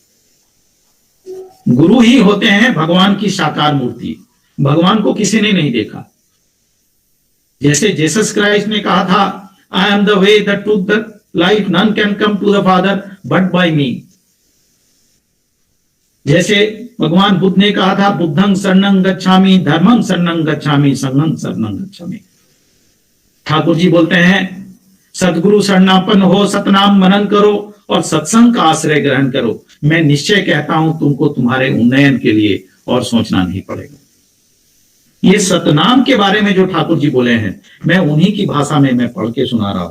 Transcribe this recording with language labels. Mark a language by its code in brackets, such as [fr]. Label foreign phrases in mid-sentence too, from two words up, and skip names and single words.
[hi] गुरु ही होते हैं भगवान की साकार मूर्ति। भगवान को किसी ने नहीं देखा। जैसे जीसस क्राइस्ट ने कहा था, [en] I am the way, the truth, the life, none can come to the father but by me. [hi] जैसे भगवान बुद्ध ने कहा था, [pi] बुद्धं शरणं गच्छामि, धर्मं शरणं गच्छामि, संघं शरणं गच्छामि। [hi] ठाकुर जी बोलते हैं, सदगुरु शरणापन्न हो, सतनाम मनन करो और सत्संग का आश्रय ग्रहण करो। मैं निश्चय कहता हूं तुमको तुम्हारे उन्नयन के लिए और सोचना नहीं पड़ेगा। ये सतनाम के बारे में जो ठाकुर जी बोले हैं, मैं उन्हीं की भाषा में मैं पढ़ के सुना रहा हूं।